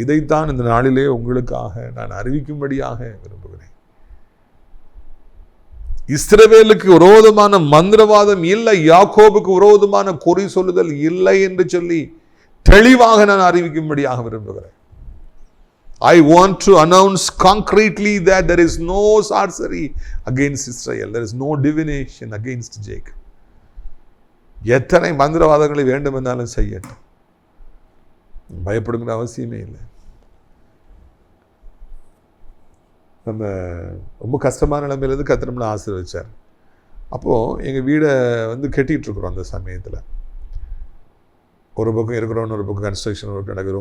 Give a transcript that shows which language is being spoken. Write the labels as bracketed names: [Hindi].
[Tamil] இதைத்தான் இந்த நாளிலே உங்களுக்காக நான் அறிவிக்கும்படியாக விரும்புகிறேன். இஸ்ரவேலுக்கு விரோதமான மந்திரவாதம் இல்லை, யாக்கோபுக்கு விரோதமான குறி சொல்லுதல் இல்லை என்று சொல்லி தெளிவாக நான் அறிவிக்கும்படியாக விரும்புகிறேன். [English] I want to announce concretely that there is no sorcery against Israel. There is no divination against Jacob. [Tamil] எத்தனை மந்திரவாதங்களை வேண்டுமென்றாலும் செய்யட்டும், பயப்படுங்கிற அவசியமே இல்லை. நம்ம ரொம்ப கஷ்டமான நிலைமையிலேருந்து கர்த்தர் நம்மளை ஆசீர்வதிச்சார். அப்போது எங்கள் வீடை வந்து கட்டிகிட்டு இருக்கிறோம். அந்த சமயத்தில் ஒரு பக்கம் இருக்கிறோன்னு, ஒரு பக்கம் கன்ஸ்ட்ரக்ஷன் ஒர்க் நடக்குது.